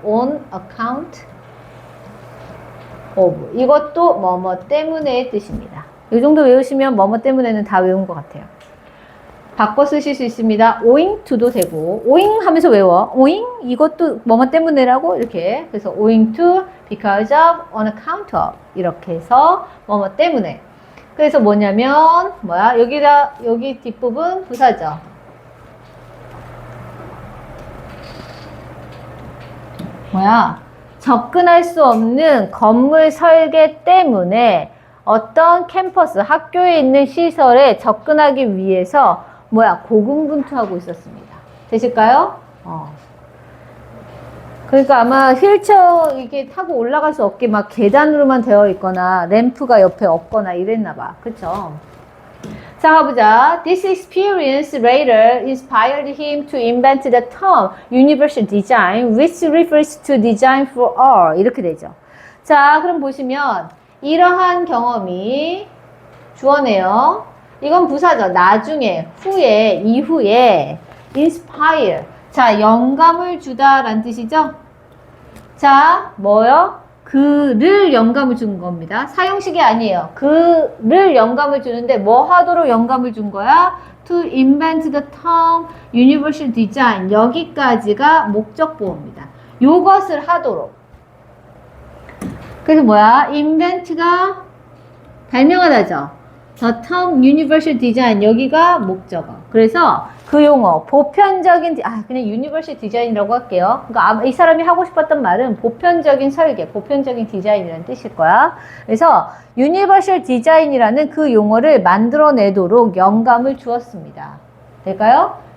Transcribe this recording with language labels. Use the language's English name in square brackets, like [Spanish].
[English] on account of. [Korean] 이것도 뭐뭐 때문에의 뜻입니다. 이 정도 외우시면 뭐뭐 때문에는 다 외운 것 같아요. 바꿔 쓰실 수 있습니다. owing to도 되고 owing 하면서 외워. owing 이것도 뭐뭐 때문에라고 이렇게. 그래서 owing to, because of, on account of 이렇게 해서 뭐뭐 때문에. 그래서 뭐냐면 뭐야? 여기 뒷부분 부사죠. 뭐야? 접근할 수 없는 건물 설계 때문에 어떤 캠퍼스, 학교에 있는 시설에 접근하기 위해서 뭐야? 고군분투하고 있었습니다. 되실까요? 그러니까 아마 휠체어 이게 타고 올라갈 수 없게 막 계단으로만 되어 있거나 램프가 옆에 없거나 이랬나 봐. 그쵸? 자, 가보자. [English] This experience later inspired him to invent the term universal design, which refers to design for all. [Korean] 이렇게 되죠. 자, 그럼 보시면 이러한 경험이 주어네요. 이건 부사죠. 나중에, 후에, 이후에 inspire. 자, 영감을 주다라는 뜻이죠. 자, 뭐요? 그를 영감을 준 겁니다. 사용식이 아니에요. 그를 영감을 주는데 뭐 하도록 영감을 준 거야? [English] To invent the term universal design. [Korean] 여기까지가 목적 보호입니다. 요것을 하도록. 그래서 뭐야? invent가 발명하다죠. [English] The term universal design [Korean] 여기가 목적어. 그래서 그 용어 보편적인 그냥 universal design이라고 할게요. 그러니까 이 사람이 하고 싶었던 말은 보편적인 설계, 보편적인 디자인이라는 뜻일 거야. 그래서 universal design이라는 그 용어를 만들어내도록 영감을 주었습니다. 될까요?